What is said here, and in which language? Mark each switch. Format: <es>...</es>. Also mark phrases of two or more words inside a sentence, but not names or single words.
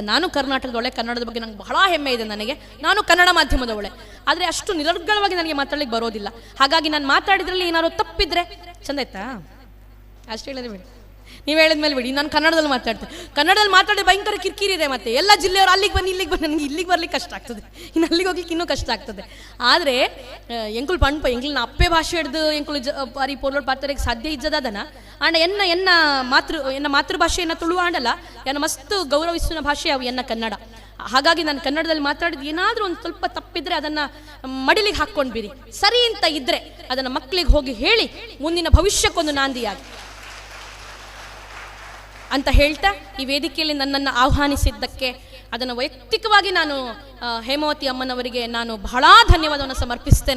<kn>ನಾನು ಕರ್ನಾಟಕದೊಳೆ, ಕನ್ನಡದ ಬಗ್ಗೆ ನಂಗೆ ಬಹಳ ಹೆಮ್ಮೆ ಇದೆ. ನನಗೆ ನಾನು ಕನ್ನಡ ಮಾಧ್ಯಮದವಳೆ, ಆದರೆ ಅಷ್ಟು ನಿರರ್ಗಳವಾಗಿ ನನಗೆ ಮಾತಾಡ್ಲಿಕ್ಕೆ ಬರೋದಿಲ್ಲ. ಹಾಗಾಗಿ ನಾನು ಮಾತಾಡಿದ್ರಲ್ಲಿ ಏನಾದ್ರು ತಪ್ಪಿದ್ರೆ ಚಂದ ಆಯ್ತಾ ಅಷ್ಟು ಹೇಳಿದ್ರೆ ಬಿಡಿ, ನೀವು ಹೇಳಿದ್ಮೇಲೆ ಬಿಡಿ. ನಾನು ಕನ್ನಡದಲ್ಲಿ ಮಾತಾಡಿದ್ರೆ ಭಯಂಕರ ಕಿರಿಕಿರಿ ಇದೆ. ಮತ್ತೆ ಎಲ್ಲ ಜಿಲ್ಲೆಯವರು ಅಲ್ಲಿಗೆ ಬನ್ನಿ ನನಗೆ ಇಲ್ಲಿಗೆ ಬರ್ಲಿಕ್ಕೆ ಕಷ್ಟ ಆಗ್ತದೆ, ಇನ್ನು ಅಲ್ಲಿಗೆ ಹೋಗ್ಲಿಕ್ಕೆ ಇನ್ನೂ ಕಷ್ಟ ಆಗ್ತದೆ.</kn> <tcy>ಆದರೆ ಎಂಕುಲ್ ಪಣ್ಪ ಎಂಕ್ಲು ಅಪ್ಪೆ ಭಾಷೆ ಹಿಡ್ದು ಎಂಕುಲು ಬಾರಿ ಪೋರ್ಲೋಡ್ ಪಾತ್ರೆಗೆ ಸಾಧ್ಯ ಇಜ್ಜದಾದನ ಆಂಡ ಎನ್ನ ಮಾತೃಭಾಷೆಯನ್ನು ತುಳು ಆಂಡಲ್ಲ, ಎನ್ನ ಮಸ್ತು ಗೌರವಿಸುವ ಭಾಷೆ ಅವು ಎನ್ನ ಕನ್ನಡ.</tcy> <kn>ಹಾಗಾಗಿ ನಾನು ಕನ್ನಡದಲ್ಲಿ ಮಾತಾಡಿದ ಏನಾದರೂ ಒಂದು ಸ್ವಲ್ಪ ತಪ್ಪಿದ್ರೆ ಅದನ್ನು ಮಡಿಲಿಗೆ ಹಾಕ್ಕೊಂಡು ಬಿರಿ, ಸರಿ ಅಂತ ಇದ್ರೆ ಅದನ್ನು ಮಕ್ಕಳಿಗೆ ಹೋಗಿ ಹೇಳಿ ಮುಂದಿನ ಭವಿಷ್ಯಕ್ಕೊಂದು ನಾಂದಿಯಾಗಿ ಅಂತ ಹೇಳ್ತಾ ಈ ವೇದಿಕೆಯಲ್ಲಿ ನನ್ನನ್ನು ಆಹ್ವಾನಿಸಿದ್ದಕ್ಕೆ ಅದನ್ನು ವೈಯಕ್ತಿಕವಾಗಿ ನಾನು ಹೇಮಾವತಿ ಅಮ್ಮನವರಿಗೆ ನಾನು ಬಹಳ ಧನ್ಯವಾದವನ್ನು ಸಮರ್ಪಿಸ್ತೇನೆ.</kn>